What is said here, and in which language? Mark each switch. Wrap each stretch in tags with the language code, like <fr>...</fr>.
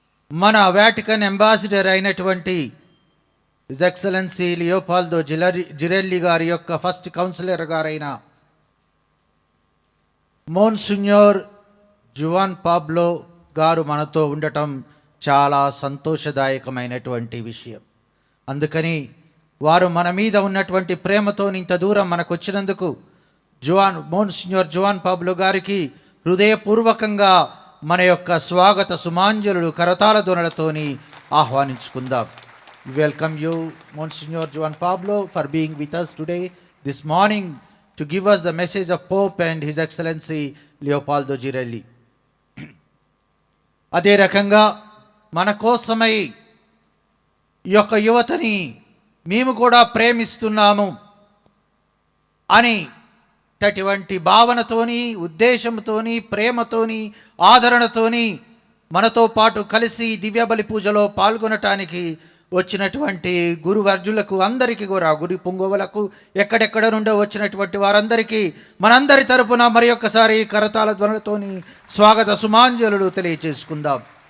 <te>మన Vatican ambassador అయినటువంటి his excellency లియోపాల్దో జిరెల్లి గారి యొక్క ఫస్ట్ కౌన్సిలర్ గారైన మోన్సిన్యోర్ జువాన్ పాబ్లో గారు మనతో ఉండటం చాలా సంతోషదాయకమైనటువంటి విషయం. అందుకని వారు మన మీద ఉన్నటువంటి ప్రేమతో ఇంత దూరం మనకు వచ్చినందుకు మోన్సిన్యోర్ జువాన్ పాబ్లో గారికి హృదయపూర్వకంగా మన యొక్క స్వాగత సుమాంజలుడు కరతాళ ధ్వనులతోని ఆహ్వానించుకుందాం.</te> <en>Welcome you, Monsignor Juan Pablo, for being with us today, this morning, to give us the message of Pope and His Excellency Leopoldo Girelli.</en> <te>అదే రకంగా మన కోసమై ఈ యొక్క యువతని మేము కూడా ప్రేమిస్తున్నాము అని అటువంటి భావనతోని, ఉద్దేశంతోని, ప్రేమతోని, ఆదరణతోని మనతో పాటు కలిసి దివ్య బలి పూజలో పాల్గొనటానికి వచ్చినటువంటి గురువర్జులకు అందరికీ కూడా, గురి పుంగవులకు, ఎక్కడెక్కడ నుండో వచ్చినటువంటి వారందరికీ మనందరి తరపున మరి ఒక్కసారి కరతాళ ధ్వనులతోని స్వాగత సుమాంజలులు తెలియచేసుకుందాం.</te>